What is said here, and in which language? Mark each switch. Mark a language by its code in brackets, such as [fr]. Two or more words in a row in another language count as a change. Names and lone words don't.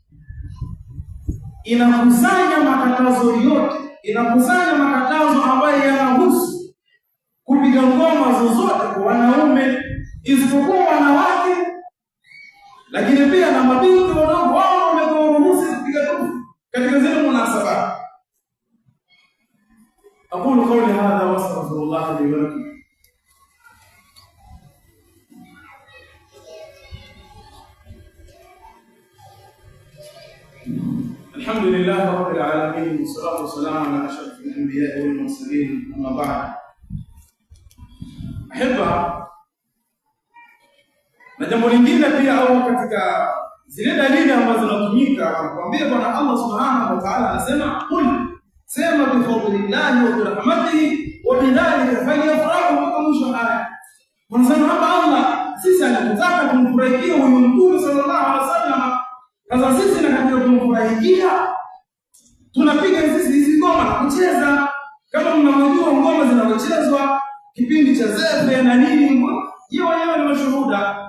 [sw] inakusanya makatazo yote, inakusanya makatazo ambayo yanahusu kupiga ngoma zozote kwa wanaume isipokuwa wanawake, lakini pia na mabinti wadogo wao wameruhusiwa kupiga dufu katika zile munasaba. [ar] أقول قولي هذا وأستغفر الله لي ولكم. الحمد لله رب العالمين، والصلاة والسلام على أشرف الأنبياء والمرسلين، أما بعد. أحبة، [sw] na jambo lingine pia au katika zile dalili ambazo zinatumika kuambia Bwana Allah [ar] سبحانه وتعالى [sw] anasema qul, sema [ar] بفضل الله وبرحمته وبذلك فليفرحوا, [sw] mpaka mwisho aya. Wanasema hapa Allah sisi anataka kumfurahikia huyu Mtume [ar] صلى الله عليه وسلم. [sw] Sasa sisi na katika kumfurahikia tunapiga hizi ngoma na kucheza, kama mnavyojua ngoma zinazochezwa kipindi cha zefe na nini, hiyo wenyewe ni mashuhuda.